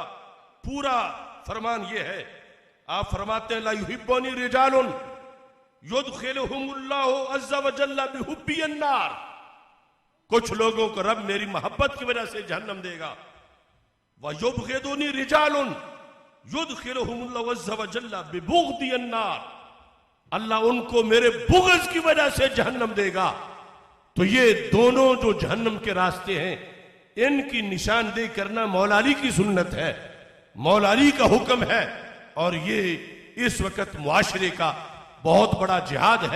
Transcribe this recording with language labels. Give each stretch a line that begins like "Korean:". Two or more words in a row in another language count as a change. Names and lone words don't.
Hindi: पूरा फरमान यह है, आप फरमाते हैं
Arabic: لا يحبني رجال يدخلهم الله عز وجل بحبي النار,
Hindi: कुछ लोगों को रब मेरी मोहब्बत की वजह से जहन्नम देगा।
Arabic: ويبغضني رجال يدخلهم الله عز وجل ببغضي النار,
Hindi: अल्लाह उनको मेरे बुग़्ज़ की वजह से जहन्नम देगा। तो ये दोनों जो जहन्नम के रास्ते हैं, इनकी निशानदेही करना मौला अली की सुन्नत है, मौला अली का हुक्म है, और ये इस वक्त मुआशरे का बहुत बड़ा जिहाद है।